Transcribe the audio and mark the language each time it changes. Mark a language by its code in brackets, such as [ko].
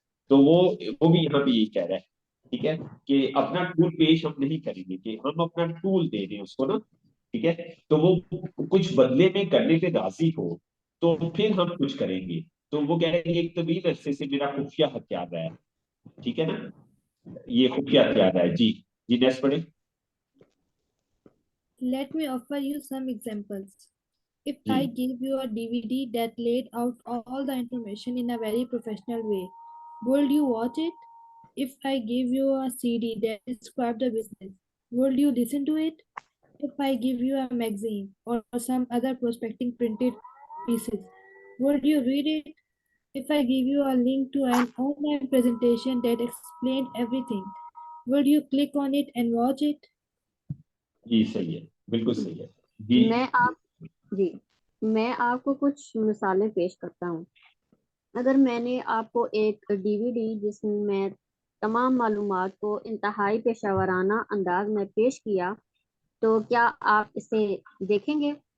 [hi] तो वो भी यहाँ पे यही कह रहा है, ठीक है, कि अपना टूल पेश हम नहीं करेंगे, कि हम अपना टूल दे दें उसको ना, ठीक है। तो वो कुछ बदले में करने पे राजी हो तो फिर हम कुछ करेंगे। तो वो कह रहे हैं एक तवील अरसे से मेरा खुफिया हथियार रहा है, ठीक है ना, ये खुफिया हथियार रहा है। जी, जी नेक्स्ट पढ़े। [en] Let me offer you some examples. If [hi] ji, [en] I give you a DVD that laid out all the information in a very professional way, would you watch it? If I give you a CD that described the business, would you listen to it? If I give you a magazine or some other prospecting printed pieces, would you read it? If I give you a link to an online presentation that explained everything, would you click on it and watch it? [hi] जी सही है, बिल्कुल सही है। जी, मैं आप जी मैं आपको कुछ मिसालें पेश करता हूँ। अगर मैंने आपको एक डीवीडी जिसमें तमाम मालूमात को इंतहाई पेशेवराना अंदाज में पेश किया, तो क्या आप इसे देखेंगे?